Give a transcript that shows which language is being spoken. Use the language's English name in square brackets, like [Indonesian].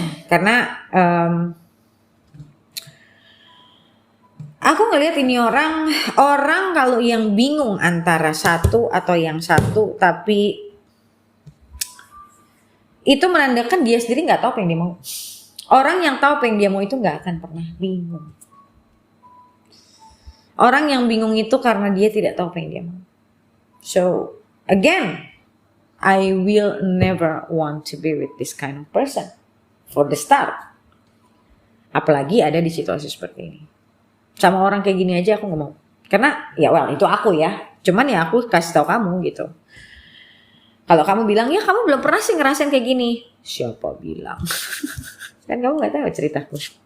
[Indonesian] Karena aku ngelihat ini orang kalau yang bingung antara satu atau yang satu, tapi itu menandakan dia sendiri nggak tahu apa yang dia mau. Orang yang tahu apa yang dia mau itu nggak akan pernah bingung. Orang yang bingung itu karena dia tidak tahu apa yang dia mau. [English] So again, I will never want to be with this kind of person for the start. [Indonesian] Apalagi ada di situasi seperti ini. Sama orang kayak gini aja aku nggak mau. Karena ya itu aku ya. Cuman ya aku kasih tahu kamu gitu. Kalau kamu bilang ya kamu belum pernah sih ngerasain kayak gini. Siapa bilang? Kan kamu nggak tahu ceritaku.